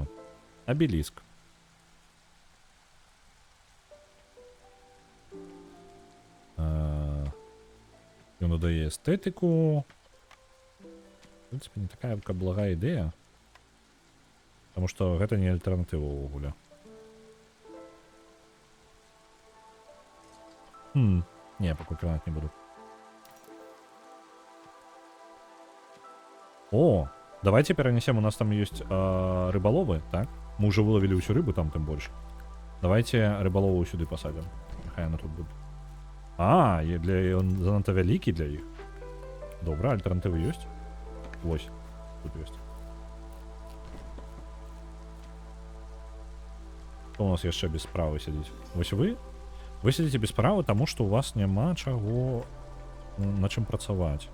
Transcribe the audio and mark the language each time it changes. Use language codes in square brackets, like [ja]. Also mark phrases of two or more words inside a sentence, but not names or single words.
[be] Обелиск. Ён дадае эстэтыку. В прынцыпе, не такая благая ідэя. Таму што гэта не альтэрнатыва ўвогуле. Не, пакуль кранаць не буду. [ru] О, давайте перенесем, у нас там есть рыболовы, так? Мы уже выловили всю рыбу там, тем больше. Давайте рыболову сюда посадим. Хай она тут будет. [be] Он занадто вялікі для іх. Добра, альтэрнатывы ёсць? Вось, тут ёсць. Што у нас яшчэ без справы сядзіць? Вось вы сядзіце без справы, таму што у вас няма чаго на чым працаваць.